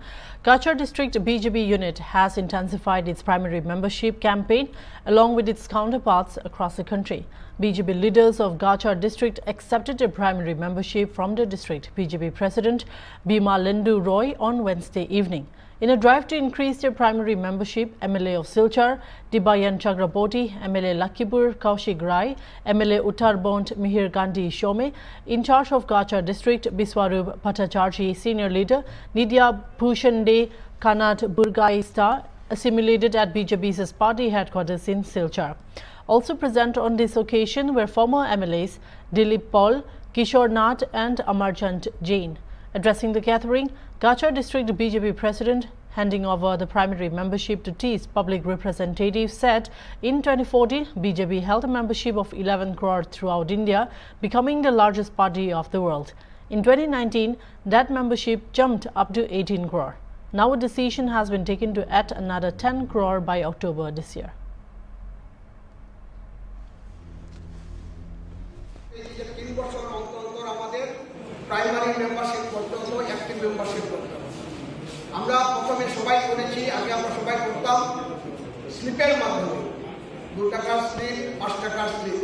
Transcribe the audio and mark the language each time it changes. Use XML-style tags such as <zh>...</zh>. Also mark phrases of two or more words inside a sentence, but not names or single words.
<en>Gachar District BJP unit has intensified its primary membership campaign along with its counterparts across the country. BJP leaders of Gachar District accepted a primary membership from the district BJP President Bhima Lendu Roy on Wednesday evening. In a drive to increase their primary membership, MLA of Silchar, Dibayan Chakraborty, MLA Lakhibur Kaushik Rai, MLA Uttar Bond Mihir Gandhi Shome, in charge of Gachar District Biswarup Bhattacharjee, Senior Leader Nidya Bhushande Kanat Burgaista, assimilated at BJP's party headquarters in Silchar. Also present on this occasion were former MLAs Dilip Paul, Kishore Nath and Amarchand Jain. Addressing the gathering, Gachar District BJP President, handing over the primary membership to TI's public representative, said in 2014, BJP held a membership of 11 crore throughout India, becoming the largest party of the world. In 2019, that membership jumped up to 18 crore. Now a decision has been taken to add another 10 crore by October this year. primary membership</en> <bn>করতে হতো,</bn> <en>active membership</en> <bn>করতে হতো। আমরা প্রথমে সবাই করেছি, আগে আমরা সবাই করতাম স্লিপের মাধ্যমে, 2 টাকার স্লিপ, 5 টাকার স্লিপ।</bn>